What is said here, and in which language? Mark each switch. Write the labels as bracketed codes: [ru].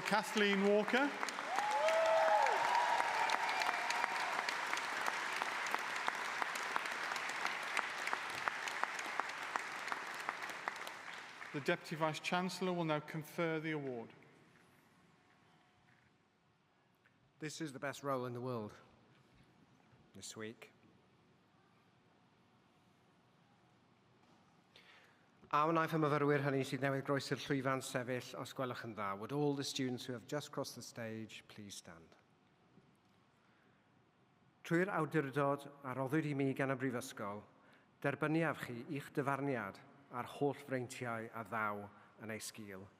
[en] Kathleen Walker, the Deputy Vice-Chancellor will now confer the award. This is the best role in the world this week. [cy] A wnaeth y myfyrwyr hynny sydd newydd groesi'r llwyfan sefyll os gwelwch yn dda. [en] Would all the students who have just crossed the stage please stand? [cy] Trwy'r awdurdod a roddwyd I mi gan y Brifysgol, derbyniaf chi i'ch dyfarniad a'r holl freintiau a ddaw yn ei sgil.